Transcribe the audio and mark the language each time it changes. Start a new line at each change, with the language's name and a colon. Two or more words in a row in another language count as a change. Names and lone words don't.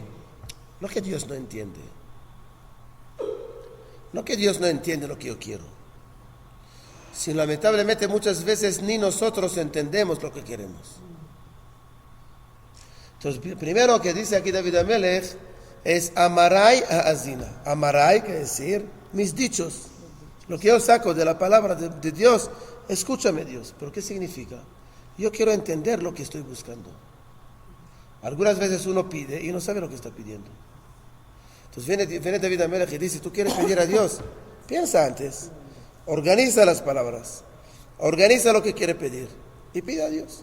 Spanish: No que Dios no entiende. No que Dios no entiende lo que yo quiero. Si lamentablemente muchas veces ni nosotros entendemos lo que queremos. Entonces, primero que dice aquí David Amelech es
Hebrew: Amarai ha'azina.
Spanish: Amarai quiere decir mis dichos. Lo que yo saco de la palabra de Dios, escúchame Dios. ¿Pero qué significa? Yo quiero entender lo que estoy buscando. Algunas veces uno pide y no sabe lo que está pidiendo. Entonces viene David Amelech y dice, tú quieres pedir a Dios, piensa antes, organiza las palabras, organiza lo que quiere pedir y pide a Dios.